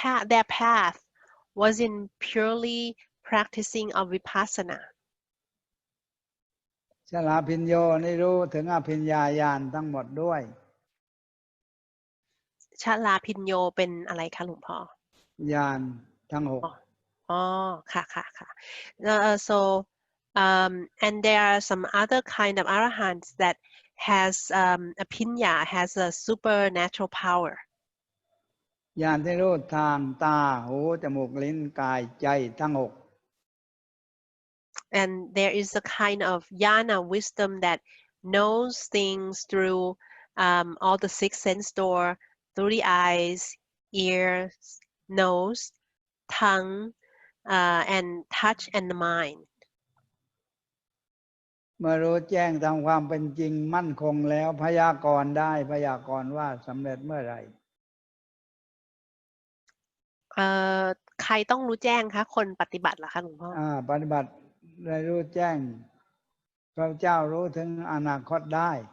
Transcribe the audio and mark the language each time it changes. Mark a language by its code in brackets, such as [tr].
[en] Their path was in purely practicing of vipassana. [th] ชลาพิญโยนี่รู้ถึงอภิญญาญาณทั้งหมดด้วย ชลาพิญโยเป็นอะไรคะหลวงพ่อ ญาณทั้งหก อ๋อค่ะ [en] so and there are some other kind of arahants that has apinya, has a supernatural power. [th] ญาณที่รู้ทางตาหูจมูกลิ้นกายใจทั้งหก [en] And there is a kind of jnana wisdom that knows things through all the six sense door, through the eyes, ears, nose, tongue, and touch and the mind. [th] เมื่อรู้แจ้งตามความเป็นจริงมั่นคงแล้วพยากรณ์ได้พยากรณ์ว่าสำเร็จเมื่อไหร่ ใครต้องรู้แจ้งคะคนปฏิบัติเหรอคะหลวงพ่อ ปฏิบัติได้รู้แจ้งพระเจ้ารู้ถึงอนาคตได้